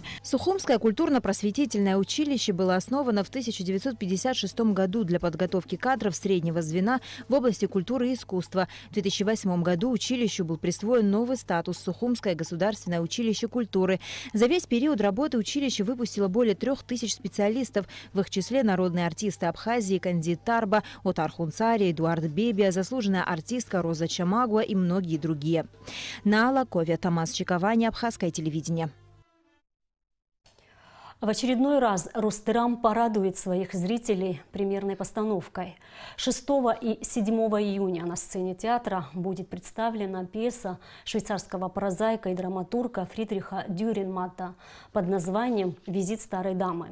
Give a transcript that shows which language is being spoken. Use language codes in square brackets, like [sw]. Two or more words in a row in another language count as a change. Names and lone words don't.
[ru] Сухумское культурно-просветительное училище было основано в 1956 году для подготовки кадров среднего звена в области культуры и искусства. В 2008 году училищу был присвоен новый статус – Сухумское государственное училище культуры. За весь период работы училище выпустило более 3000 специалистов, в их числе народные артисты Абхазии Кандид Тарба, Отар Хунцари, Эдуард Бебия, заслуженная артистка Роза Чамагуа и многие другие. Наала Ковя, Тамас Чиковани, Абхазское телевидение. В очередной раз Ростырам порадует своих зрителей премьерной постановкой. 6 и 7 июня на сцене театра будет представлена пьеса швейцарского прозаика и драматурга Фридриха Дюринмата под названием «Визит старой дамы».